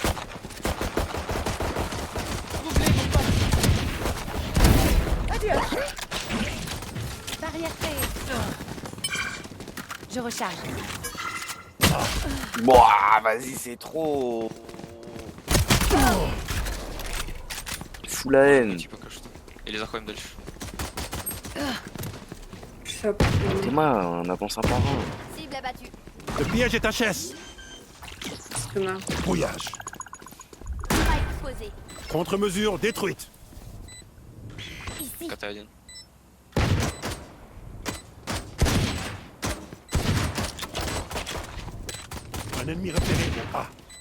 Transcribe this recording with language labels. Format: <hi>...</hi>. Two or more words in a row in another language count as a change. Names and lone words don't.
<fr>Barrière créée. Je recharge. Boah, vas-y, c'est trop. Fous la haine.</fr> <ru>Типа пока что. Или заходим дальше. Все,</ru> <fr>Théma, on avance un par un. Cible abattue. Le piège est HS.</fr> <ru>спина.</ru> <fr>Brouillage. Spike posé. Contre-mesure détruite. Ici.</fr> <ru>КТ-1.</ru> <fr>Un ennemi repéré au A.</fr>